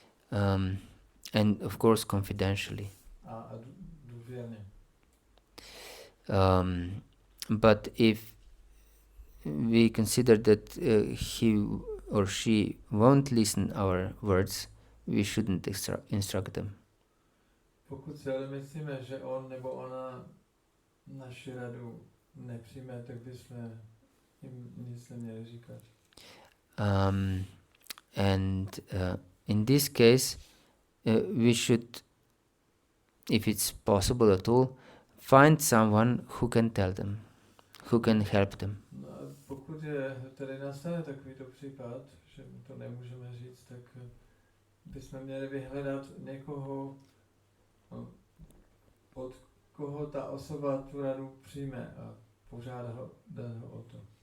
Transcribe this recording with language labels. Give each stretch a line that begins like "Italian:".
English: And of course confidentially.
Czech: A důvěrně.
English: But if we consider that he or she won't listen our words, we shouldn't instruct them.
Czech: Pokud si ale myslíme, že on nebo ona naši radu nepřijme, tak bychom jim nic neměli říkat.
English: And in this case, we should, if it's possible at all, find someone who can tell them, who can help them.
Czech: No a pokud je tady nastane takovýto případ, že mu to nemůžeme říct, tak bychom měli vyhledat někoho, od koho ta osoba tu radu přijme a požádá ho o to.